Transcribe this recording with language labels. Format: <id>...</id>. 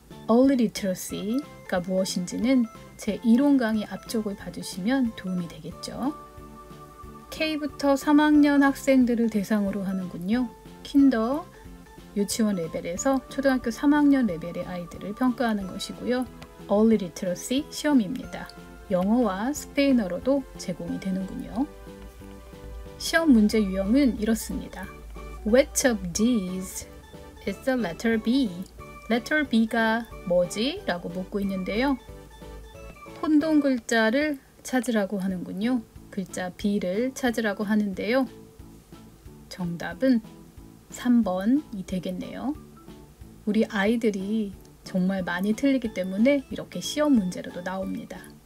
<ko>Early Literacy가 무엇인지는 제 이론 강의 앞쪽을 봐주시면 도움이 되겠죠. K부터 3학년 학생들을 대상으로 하는군요. 킨더, 유치원 레벨에서 초등학교 3학년 레벨의 아이들을 평가하는 것이고요. Early Literacy 시험입니다. 영어와 스페인어로도 제공이 되는군요. 시험 문제 유형은 이렇습니다.</ko> <en>Which of these is the letter B? letter B</en> <ko>가 뭐지? 라고 묻고 있는데요. 혼동 글자를 찾으라고 하는군요. 글자 B를 찾으라고 하는데요. 정답은 3번이 되겠네요. 우리 아이들이 정말 많이 틀리기 때문에 이렇게 시험 문제로도 나옵니다.</ko>